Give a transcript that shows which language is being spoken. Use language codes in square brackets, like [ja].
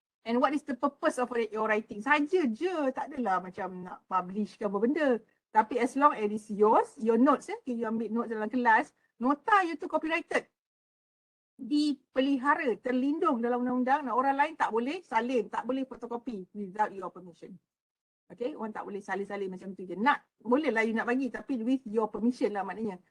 [en] And what is the purpose of your writing? [ms] Saja je, tak adalah macam nak publish ke apa benda. Tapi [en] as long as it's yours, your notes, you [ms] ambil [en] notes [ms] dalam kelas, nota [en] you [ms] tu [en] copyrighted. [ms] Dipelihara, terlindung dalam undang-undang, dan orang lain tak boleh salin, tak boleh fotokopi [en] without your permission. [ms] Okay, orang tak boleh salin-salin macam tu je. Boleh lah you nak bagi, tapi [en] with your permission [ms] lah maknanya.